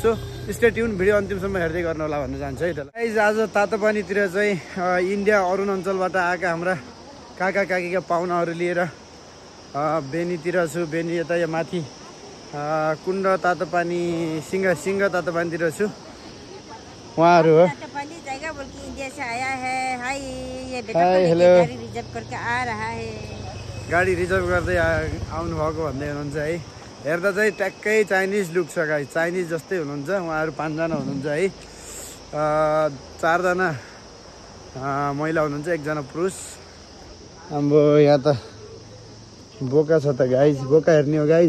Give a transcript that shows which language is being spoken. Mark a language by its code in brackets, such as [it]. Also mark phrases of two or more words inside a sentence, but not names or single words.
[en] so stay tuned, [ne] भिडियो अन्तिमसम्म हेर्दै गर्नु होला भन्न चाहन्छु है। गाइज आज तातोपानीतिर चाहिँ इन्डिया अरुण अञ्चलबाट आएका हाम्रा काका काकीका पाहुनाहरू लिएर बेनीतिर छु। बेनी यता यहाँ माथि कुण्ड तातोपानी सिङ्गा तातोपानीतिर छु। उहाँहरू हो। [hi] इंडिया से आया है। हाय, ये बेटा हेलो। गाड़ी रिजर्व करके आ रहा है। [ne] गाडी रिजर्भ गर्दै आउनु भएको भन्दै हुनुहुन्छ है। हेर्दा चाहिँ ट्याक्कै [en] Chinese look [ne] छ गाइस, चाइनिज जस्तै हुनुहुन्छ। उहाँहरू 5 जना हुनुहुन्छ है। 4 जना महिला हुनुहुन्छ, 1 जना पुरुष। अब यहाँ त बोका छ त गाइस, बोका हेर्ने हो गाइस।